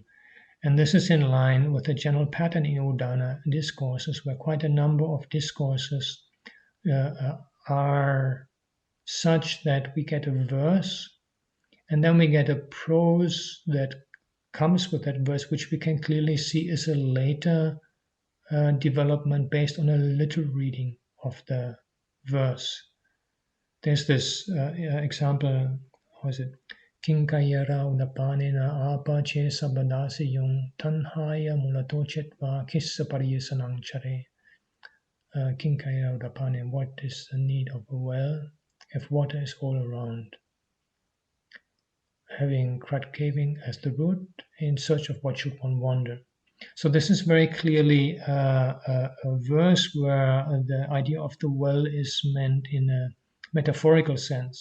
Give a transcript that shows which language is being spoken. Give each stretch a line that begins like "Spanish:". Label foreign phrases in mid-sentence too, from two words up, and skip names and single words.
English: And this is in line with the general pattern in Udana discourses, where quite a number of discourses are such that we get a verse and then we get a prose that comes with that verse, which we can clearly see is a later development based on a literal reading of the verse. There's this example, how is it?
Pali: Kinkayara udapanena apa che sabadasi yung tanhaya mulato chetva kissa pariyasanang chare. Kinkayara udapane,
English: what is the need of a well if water is all around? Having crud caving as the root, in search of what should one wander? So this is very clearly a verse where the idea of the well is meant in a metaphorical sense.